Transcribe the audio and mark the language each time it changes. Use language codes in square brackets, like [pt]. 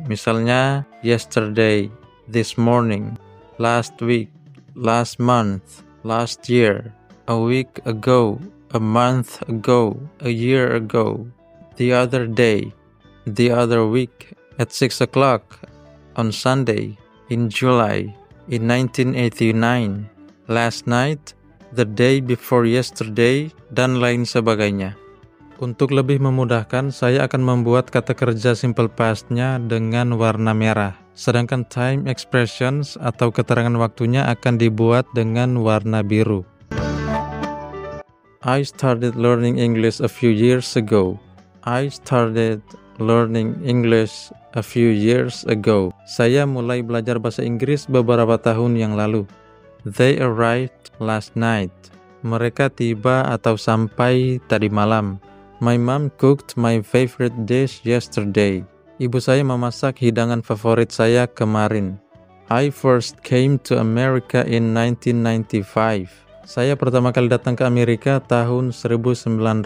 [id] Misalnya [en] yesterday, this morning, last week, last month, last year, a week ago, a month ago, a year ago, the other day, the other week, at 6 o'clock on Sunday, in July, in 1989, last night, the day before yesterday, [id] dan lain sebagainya. Untuk lebih memudahkan, saya akan membuat kata kerja simple past-nya dengan warna merah. Sedangkan time expressions atau keterangan waktunya akan dibuat dengan warna biru. [en] I started learning English a few years ago. I started learning English a few years ago. [id] Saya mulai belajar bahasa Inggris beberapa tahun yang lalu. [en] They arrived last night. [id] Mereka tiba atau sampai tadi malam. [en] My mom cooked my favorite dish yesterday. [id] Ibu saya memasak hidangan favorit saya kemarin. [en] I first came to America in 1995. [id] Saya pertama kali datang ke Amerika tahun 1995.